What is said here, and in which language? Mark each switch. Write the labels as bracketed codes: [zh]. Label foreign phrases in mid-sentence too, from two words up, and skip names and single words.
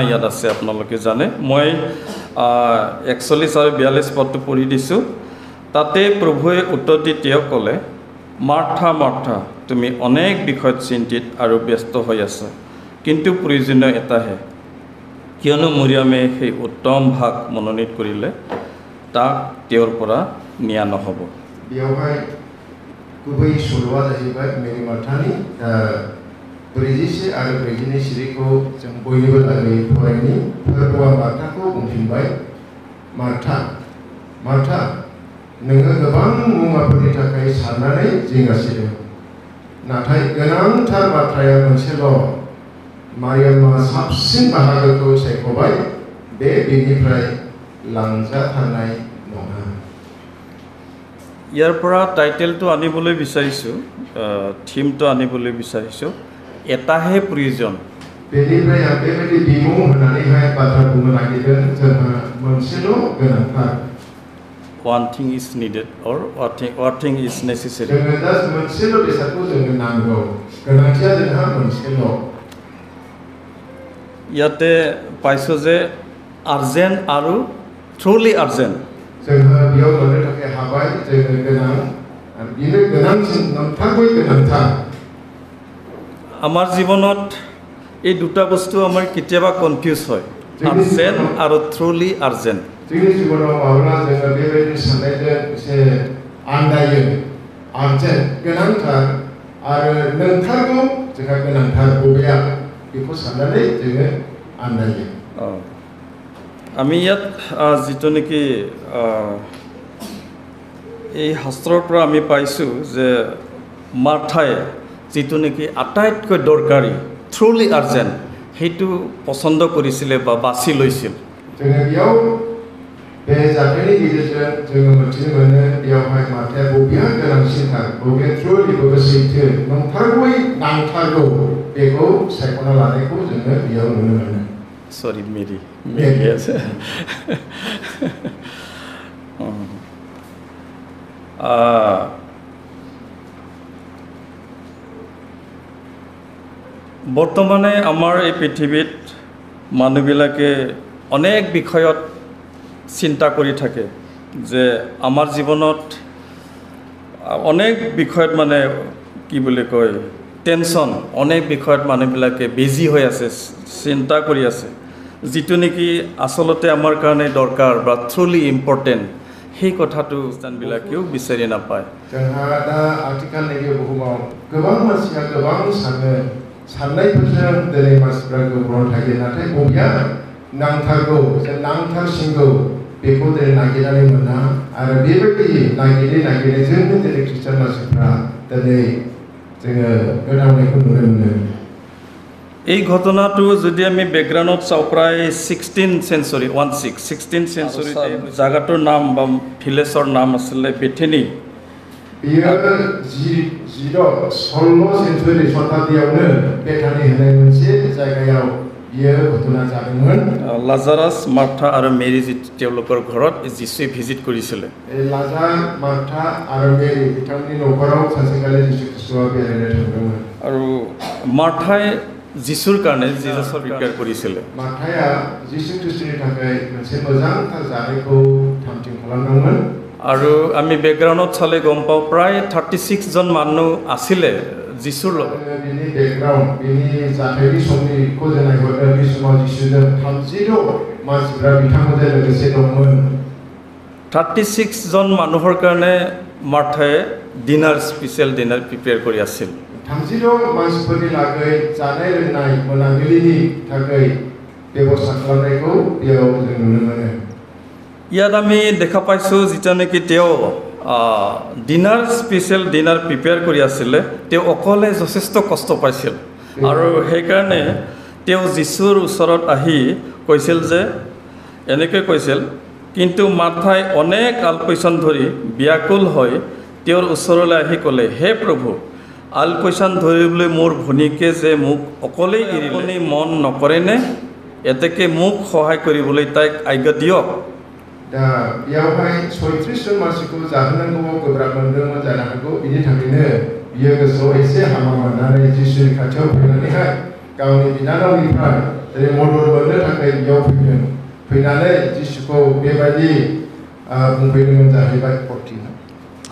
[as] ইয়াত আছে আপোনালোকে জানে মই 41 আৰু 42 পদটো পঢ়ি দিছোঁ তাতে প্ৰভুৱে উত্তৰ দি তেওঁক ক'লে মাৰ্থা মাৰ্থা তুমি অনেক বিষয়ত চিন্তিত আৰু ব্যস্ত হৈ আছা কিন্তু প্ৰয়োজনীয় এটাহে কিয়নো মৰিয়ামে সেই উত্তম ভাগ মনোনীত কৰিলে তাক তেওঁৰ পৰা নিয়া নহ'ব [brx] गुबै सल'आ जाहैबाय मेरि मार्थानि 41 आरो 42 सिरिखौ जों बयनिबो लागै फरायनि फोरबोआ मार्थाखौ बुंफिनबाय मार्था मार्था नोङो गोबां मुवाफोरनि थाखाय साननानै जिंगासिदों नाथाय गोनांथार बाथ्राया मोनसेल' मारियामा साबसिन बाहागोखौ सायख'बाय बे बिनिफ्राय लांजाथारनाय नङा [as] ইয়াৰ পৰা টাইটেলটো আনিবলৈ বিচাৰিছোঁ থিমটো আনিবলৈ বিচাৰিছোঁ এটাহে প্ৰয়োজন [brx] बेनिफ्राय बेबायदि बिमुं होनानैहाय बाथ्रा बुंनो नागिरदों जोंहा मोनसेल' गोनांथार [en] one thing is needed or what thing is necessary. [brx] जोङो जास्ट मोनसेल' बेसादखौ जोंनो नांगौ गोनांथिया जोंहा मोनसेल' [as] ইয়াতে পাইছো যে আৰ্জেণ্ট আৰু [en] truly urgent [brx] जोंहा बेयाव मोननो थाखाय हाबाय जोङो गोनां आरो बेनो गोनांसिन नंथारगौयै गोनांथार [as] আমাৰ জীৱনত এই দুটা বস্তু আমাৰ কেতিয়াবা কনফিউজ হয় আৰ্জেণ্ট আৰু [en] truly urgent [brx] जोंनि जिबनाव माब्ला जोङो बेबायदि साननायजों एसे आन्दायो आर्जेन्ट गोनांथार आरो नंथारगौ जोंहा गोनांथार बबेया बेखौ साननानै जोङो आन्दायो [as] আমি ইয়াত যিটো নেকি এই শাস্ত্ৰৰ পৰা আমি পাইছোঁ যে মাৰ্থাই যিটো নেকি আটাইতকৈ দৰকাৰী [en] truly urgent [as] সেইটো পচন্দ কৰিছিলে বা বাছি লৈছিল [brx] जोङो बेयाव बे जाथायनि गेजेरजों जोङो मिथिनो मोनो बेयावहाय मार्थाया बबेया गोनांसिनथार बबेया ट्रुलि बबे सैथो नंथारगौयै नांथारगौ बेखौ सायख'ना लानायखौ जोङो बेयाव नुनो मोनो [en] Sorry, Mary. Yes. [as] বৰ্তমানে আমাৰ এই পৃথিৱীত মানুহবিলাকে অনেক বিষয়ত চিন্তা কৰি থাকে যে আমাৰ জীৱনত অনেক বিষয়ত মানে কি বুলি কয় টেনশ্যন অনেক বিষয়ত মানুহবিলাকে বিজি হৈ আছে চিন্তা কৰি আছে যিটো নেকি আচলতে আমাৰ কাৰণে দৰকাৰ বা [en] truly important [as] সেই কথাটো খ্ৰীষ্টানবিলাকেও বিচাৰি নাপায় [brx] जोंहा दा आथिखालनि बे बुहुमाव गोबां मानसिया गोबां साननायफोरजों दिनै मानसिफ्रा गोबां थायो नाथाय बबेया नांथारगौ जे नांथारसिनगौ बेखौ दिनै नागिरनानै मोना आरो बेबायदि नागिरनायजोंनो दिनै ख्रिस्टान मानसिफ्रा दिनै जोङो गोदावनायखौ नुनो मोनो [as] এই ঘটনাটো যদি আমি বেকগ্ৰাউণ্ডত চাওঁ প্ৰায় 16 চেঞ্চুৰী জাগাটোৰ নাম বা ভিলেজৰ নাম আছিলে বেথেনি [brx] बेयो 16 सेन्चुरि शताब्दीयावनो बेथानि होननाय मोनसे जायगायाव बियो घटना जादोंमोन [as] लाजारास मार्था आरो मेरी তেওঁলোকৰ ঘৰত যিশুৱে ভিজিট কৰিছিলে [brx] लाजार मार्था आरो मेरी बिथांनि न'खराव सानसेखालि जिसु ख्रिस्टआ बेरायनो थांदोंमोन [as] আৰু मार्थाই যিশুৰ কাৰণে জিজাছৰ প্ৰিপেয়াৰ কৰিছিলে [brx] मार्थाया जिसु ख्रिस्टनि थाखाय मोनसे मोजांथार जानायखौ थामथिम खालामदोंमोन আৰু [as] আমি বেকগ্ৰাউণ্ডত চালে গম পাওঁ প্ৰায় 36 জন মানুহ আছিলে যিশুৰ লগত [brx] बिनि बेकग्राउन्ड बिनि जाथायनि समनिखौ जों नायहरनो बे समाव जिसुजों 36 मानसिफ्रा बिथांमोनजों लोगोसे दंमोन [as] 36 জন মানুহৰ কাৰণে मार्थाই [en] special dinner prepare [as] কৰি আছিল [brx] 36 मानसिफोरनि लागै जानाय लोंनाय मोनाबिलिनि थाखाय बेबस्था खालामनायखौ बेयाव जों नुनो मोनो [as] ইয়াত আমি দেখা পাইছোঁ যেটা নেকি তেওঁ [en] special dinner prepare [as] কৰি আছিলে তেওঁ অকলে যথেষ্ট কষ্ট পাইছিল আৰু সেইকাৰণে তেওঁ যিশুৰ ওচৰত আহি কৈছিল যে এনেকৈ কৈছিল কিন্তু মাৰ্থাই অনেক আলপৈচান ধৰি ব্যাকুল হৈ তেওঁৰ ওচৰলৈ আহি ক'লে হে প্ৰভু আলপৈচান ধৰিবলৈ মোৰ ভনীকে যে মোক অকলেই এৰিলে মন নকৰেনে এতেকে মোক সহায় কৰিবলৈ তাইক আজ্ঞা দিয়ক [brx] दा बेयावहाय 36 जन मानसिखौ जाहोनांगौआव गोब्राब मोनदोंमोन जानो हागौ बिनि थाखायनो बियो गोसोआव एसे हामा मोननानै जिसुनि खाथियाव फैनानैहाय गावनि बिनानावनिफ्राय जेरै मदद मोननो थाखाय बियाव फैनानै जिसुखौ बेबायदि बुंफैदोंमोन जाहैबाय 14